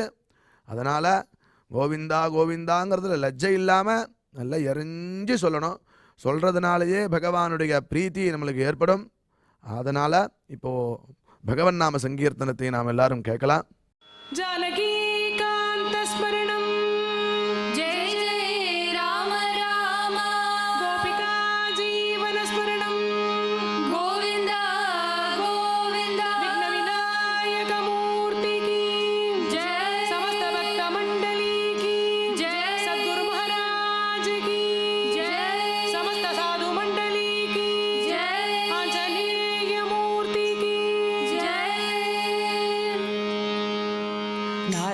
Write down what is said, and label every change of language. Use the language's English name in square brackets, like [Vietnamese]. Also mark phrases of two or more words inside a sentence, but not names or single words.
[Tamil] அதனால் கோவிந்தா கோவிந்தாங்கிறதுல லஜ்ஜை இல்லாமல் நல்லா எரிஞ்சு சொல்லணும். சொல்கிறதுனாலேயே பகவானுடைய பிரீத்தி நம்மளுக்கு ஏற்படும். அதனால் இப்போது பகவன் நாம சங்கீர்த்தனத்தை நாம் எல்லாரும் கேட்கலாம். [Sanskrit] जानकी कान्त स्मरणम् [Hindi] जय जय राम राम [Sanskrit] गोपिका जीवन स्मरणम् गोविन्द गोविन्द [Hindi] विघ्न विनायक मूर्ति की जय समस्त भक्त मंडली की जय सद्गुरु महाराज की जय समस्त साधु मंडली की जय आंजनेय मूर्ति की जय